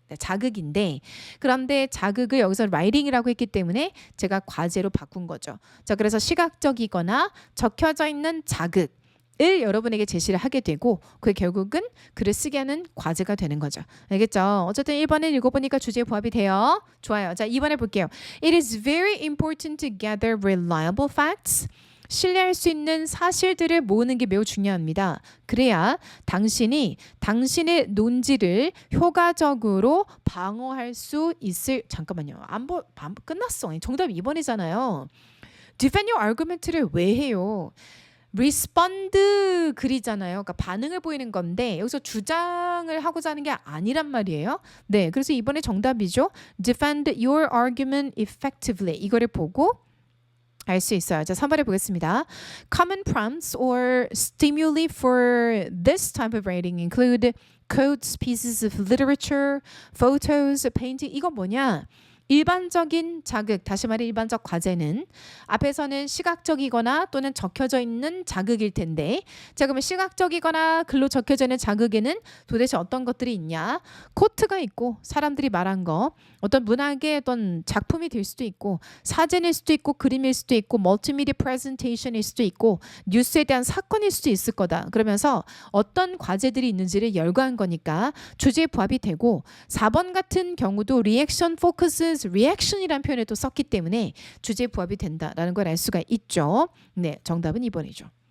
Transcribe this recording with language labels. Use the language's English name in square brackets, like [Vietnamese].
[Korean] 네, 자극인데 그런데 자극을 여기서 writing이라고 했기 때문에 제가 과제로 바꾼 거죠. 자 그래서 시각적이거나 적혀져 있는 자극 을 여러분에게 제시를 하게 되고 그게 결국은 글을 쓰게 하는 과제가 되는 거죠. 알겠죠? 어쨌든 1번을 읽어보니까 주제에 부합이 돼요. 좋아요. 자 2번을 볼게요. [English] It is very important to gather reliable facts. [Korean] 신뢰할 수 있는 사실들을 모으는 게 매우 중요합니다. 그래야 당신이 당신의 논지를 효과적으로 방어할 수 있을 잠깐만요. 안 끝났어. 정답 2번이잖아요. [English] Defend your argument [Korean] 를 왜 해요? 리스펀드 글이잖아요. 그러니까 반응을 보이는 건데 여기서 주장을 하고자 하는 게 아니란 말이에요. 네, 그래서 이번에 정답이죠. [English] Defend your argument effectively. [Korean] 이거를 보고 알 수 있어요. 자, 3번에 보겠습니다. [English] Common prompts or stimuli for this type of writing include quotes, pieces of literature, photos, painting. [Korean] 이건 뭐냐? 일반적인 자극, 다시 말해 일반적 과제는 앞에서는 시각적이거나 또는 적혀져 있는 자극일 텐데 자 그러면 시각적이거나 글로 적혀져 있는 자극에는 도대체 어떤 것들이 있냐 코트가 있고 사람들이 말한 거 어떤 문학의 어떤 작품이 될 수도 있고 사진일 수도 있고 그림일 수도 있고 멀티미디어 프레젠테이션일 수도 있고 뉴스에 대한 사건일 수도 있을 거다 그러면서 어떤 과제들이 있는지를 열거한 거니까 주제에 부합이 되고 4번 같은 경우도 [English] reaction focuses reaction [Korean] 이라는 표현을 또 썼기 때문에 주제에 부합이 된다라는 걸 알 수가 있죠. 네, 정답은 2번이죠.